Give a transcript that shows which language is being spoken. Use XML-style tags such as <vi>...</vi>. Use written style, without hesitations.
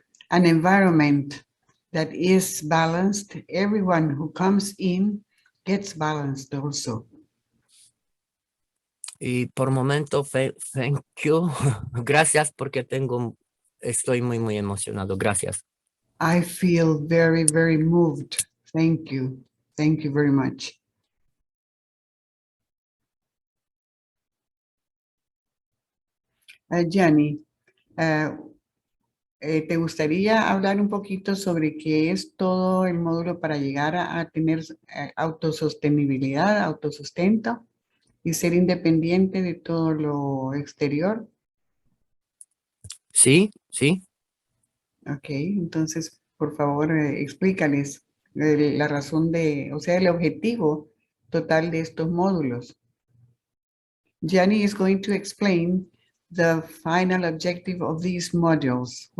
<en>An environment that is balanced, everyone who comes in gets balanced also.</en> <es>Y por momento,</es> <en>thank you.</en> <es>Gracias porque estoy muy, muy emocionado. Gracias.</es> <en>I feel very, very moved. Thank you. Thank you very much.</en> <es>Gianni, ¿te gustaría hablar un poquito sobre qué es todo el módulo para llegar a tener autosostenibilidad, autosustento y ser independiente de todo lo exterior? Sí, sí. Ok, entonces, por favor, explícales la razón de, o sea, el objetivo total de estos módulos.</es> <en>Gianni is going to explain the final objective of these modules.</en>